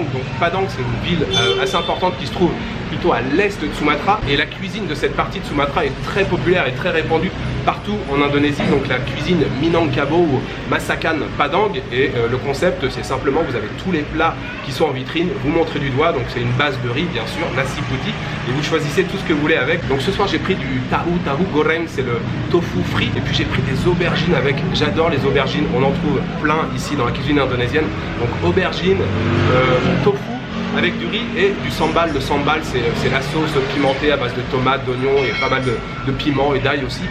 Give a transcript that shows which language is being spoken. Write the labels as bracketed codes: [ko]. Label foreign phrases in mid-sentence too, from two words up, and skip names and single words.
[fr] Donc Padang, c'est une ville assez importante qui se trouve plutôt à l'est de Sumatra. Et la cuisine de cette partie de Sumatra est très populaire et très répandue partout en Indonésie. Donc la cuisine Minangkabau ou [id] Masakan Padang. [fr] Et le concept, c'est simplement, vous avez tous les plats qui sont en vitrine, vous montrez du doigt. Donc c'est une base de riz, bien sûr, [id] nasi putih. [fr] Et vous choisissez tout ce que vous voulez avec. Donc ce soir, j'ai pris du [id] tahu goreng, [fr] c'est le tofu frit. Et puis j'ai pris des aubergines avec, j'adore les aubergines, on en trouve plein ici dans la cuisine indonésienne. Donc aubergines, tofu avec du riz et du sambal. Le sambal, c'est la sauce pimentée à base de tomates, d'oignons et pas mal de piment et d'ail aussi.